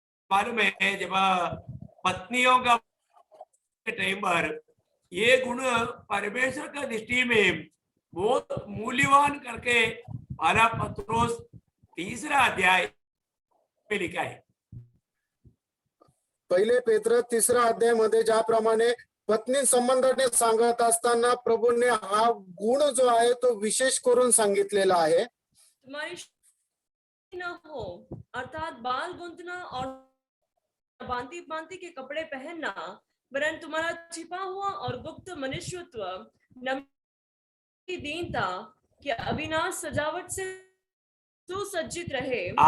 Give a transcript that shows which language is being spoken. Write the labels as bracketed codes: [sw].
[hi] मालूम है, जब पत्नियों का टाइम पर ये गुण परमेश्वर का दृष्टि में बहुत मूल्यवान करके पहला पत्रोस 3 अध्याय में लिखा है। [mr] पहिले पेत्र 3 अध्यायामध्ये ज्याप्रमाणे पत्नी संबंधाने सांगत असताना प्रभूने हा गुण जो आहे तो विशेष करून सांगितलेला आहे। [hi] तुम्हारी न हो, अर्थात बाल गूंथना और भांति भांति के कपड़े पहनना, वरन तुम्हारा छिपा हुआ और गुप्त मनुष्यत्व नम्रता, दीनता की अविनाश सजावट से सुसज्जित रहे।